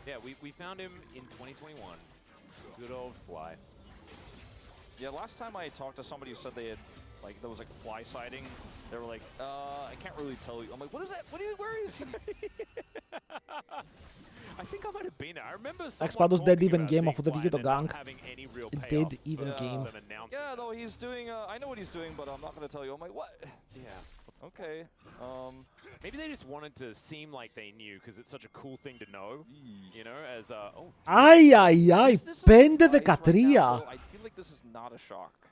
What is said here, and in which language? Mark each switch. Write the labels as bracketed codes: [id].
[en] Yeah, we found him in 2021. Good old Fly. Yeah, last time I talked to somebody who said they had, like, there was like a Fly sighting. They were like, I can't really tell you. I'm like, what is that? Where is he? I think I might have been there. I remember someone [el] πάντως dead even game αφού δεν βγήκε το gank. [en] Dead even game. Yeah, no, he's doing, I know what he's doing, but I'm not going to tell you. I'm like, what? Yeah. Okay. Maybe they just wanted to seem like they knew because it's such a cool thing to know. You know, as Ai, 5-13. I feel like this is not a shock.